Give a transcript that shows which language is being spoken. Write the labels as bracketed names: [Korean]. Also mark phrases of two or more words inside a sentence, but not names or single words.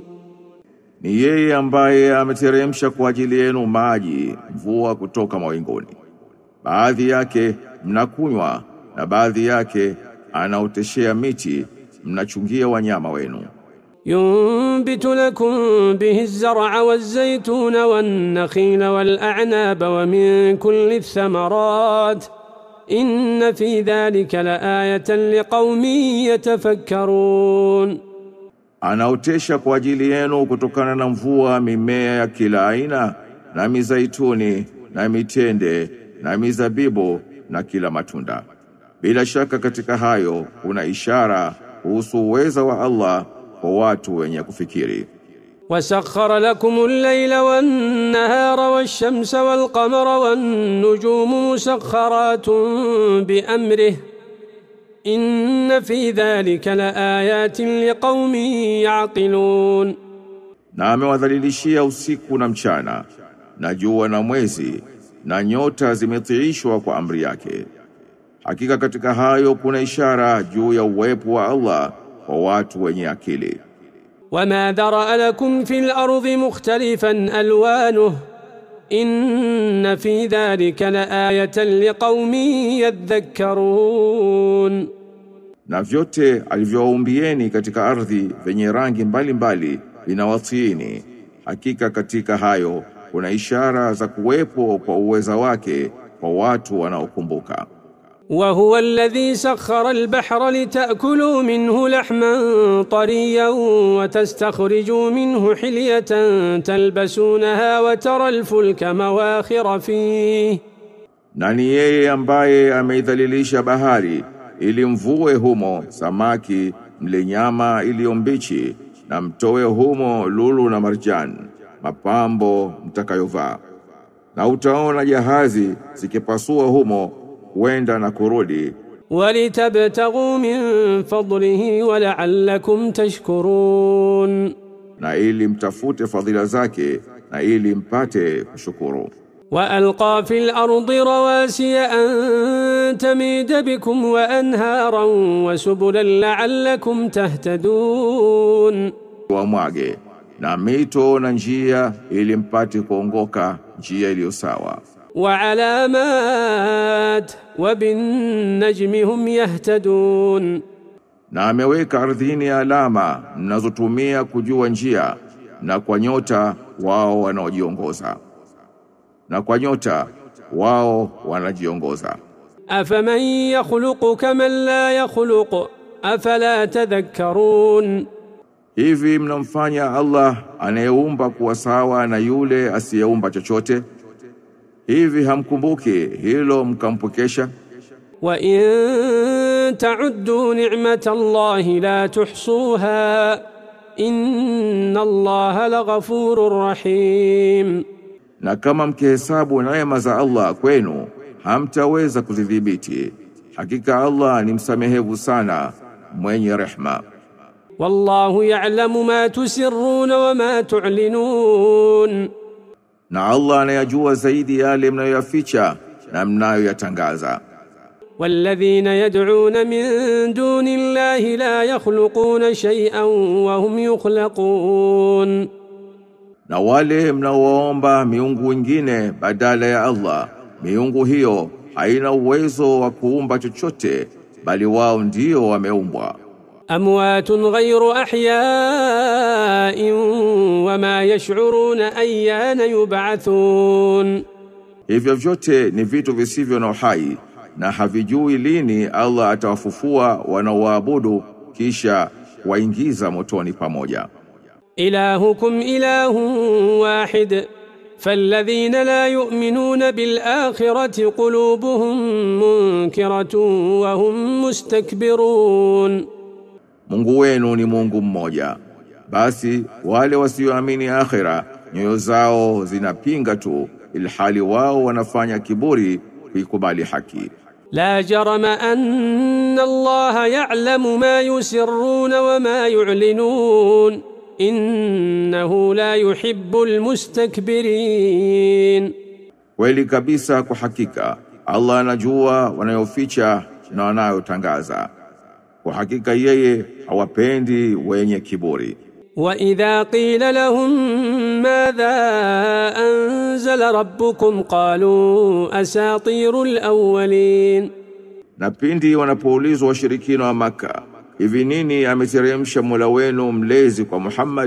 [Swahili] Ni yeye ambaye ameteremsha kwa ajili yenu maji, mvua kutoka mawinguni. Baadhi yake mnakunywa na baadhi yake anaoteshea miti, mnachungia wanyama wenu. [Arabic] ينبت لكم به الزرع والزيتون والنخيل والأعناب ومن كل الثمرات إن في ذلك لآية لقوم يتفكرون. [Swahili] Anaotesha kwa ajili yenu kutokana na mvua mimea ya kila aina, na mizaituni na mitende na mizabibu na kila matunda. Bila shaka katika hayo kuna ishara kuhusu uweza wa Allah kwa watu wenye kufikiri. [Arabic] وسخر لكم الليل والنهار والشمس والقمر والنجوم مسخرات بأمره إن في ذلك لآيات لقوم يعقلون. [Swahili] Na amewadhalilishia usiku na mchana, na jua na mwezi, na nyota zimetiishwa kwa amri yake. Hakika katika hayo kuna ishara juu ya uwepo wa Allah kwa watu wenye akili. [Arabic] وما ذرأ لكم في الأرض مختلفا ألوانه إن في ذلك لآية لقوم يذكرون. [Swahili] Na vyote alivyoumbieni katika ardhi venye rangi mbalimbali vinawatiini. Hakika katika hayo kuna ishara za kuwepo kwa uweza wake kwa watu wanaokumbuka. [Arabic] وهو الذي سخر البحر لتأكلوا منه لحما طريا وتستخرجوا منه حلية تلبسونها وترى الفلك مواخر فيه. [Swahili] Na ni yeye ambaye ameidhalilisha bahari ili mvue humo samaki mle nyama iliyo mbichi na mtoe humo lulu na marjan mapambo mtakayovaa. Na utaona jahazi zikipasua humo kwenda na kurudi. [Arabic] وَلِتَبْتَغُوا مِنْ فَضْلِهِ وَلَعَلَّكُمْ تَشْكُرُونَ. [Swahili] Na ili mtafute fadhila zake na ili mpate kushukuru. [Arabic] وَأَلْقَى فِي الْأَرْضِ رَوَاسِيَ أَن تَمِيدَ بِكُمْ وَأَنْهَارًا وَسُبُلًا لَعَلَّكُمْ تَهْتَدُونَ. [Swahili] Wamwage na mito na njia ili mpate kuongoka njia iliyo sawa. [Arabic] وعلامات وبالنجم هم يهتدون. [Swahili] Na ameweka ardhini alama mnazotumia kujua njia na kwa nyota wao wanaojiongoza. Na kwa nyota wao wanajiongoza. [Arabic] أفمن يخلق كمن لا يخلق أفلا تذكرون. [Swahili] Hivi mnamfanya Allah anayeumba kuwa sawa na yule asiyeumba chochote? Hivi hamkumbuki hilo mkampokesha? [Arabic] وَإِن تَعُدُّوا نِعْمَةَ اللَّهِ لَا تُحْصُوهَا إِنَّ اللَّهَ لَغَفُورٌ رَحِيمٌ. [Swahili] Na kama mkihesabu neema za Allah kwenu hamtaweza kuzidhibiti. Hakika Allah ni msamehevu sana mwenye rehema. [Arabic] وَاللَّهُ يَعْلَمُ مَا تُسِرُّونَ وَمَا تُعْلِنُونَ. [Swahili] Na Allah anayajua zaidi yale mnayoyaficha na mnayoyatangaza. [Arabic] وَالَّذِينَ يَدْعُونَ مِن دُونِ اللَّهِ لَا يَخْلُقُونَ شَيْئًا وَهُمْ يُخْلَقُونَ. [Swahili] Na wale mnaoomba miungu wengine badala ya Allah, miungu hiyo haina uwezo wa kuumba chochote bali wao ndio wameumbwa. [Arabic] أموات غير أحياء وما يشعرون أيان يبعثون. [Swahili] Hivyo vyote ni vitu visivyo na uhai na havijui lini Allah atawafufua wanaoabudu kisha waingiza motoni pamoja. [Arabic] إلهكم إله واحد فالذين لا يؤمنون بالآخرة قلوبهم منكرة وهم مستكبرون. [Swahili] Mungu wenu ni Mungu mmoja. Basi wale wasioamini akhira nyoyo zao zinapinga tu ilhali wao wanafanya kiburi kuikubali haki. [Arabic] لا جرم أن الله يعلم ما يسرون وما يعلنون إنه لا يحب المستكبرين. [Swahili] Kweli kabisa kwa hakika Allah anajua wanayoficha na wanayotangaza. Kwa hakika yeye hawapendi wenye kiburi. [Arabic] وَإِذَا قِيلَ لَهُم مَاذَا أَنزَلَ رَبُّكُمْ قَالُوا أَسَاطِيرُ الْأَوَّلِينَ. [Swahili] Na pindi wanapoulizwa washirikina wa Makka, hivi nini ameteremsha Mola wenu mlezi kwa Muhammad?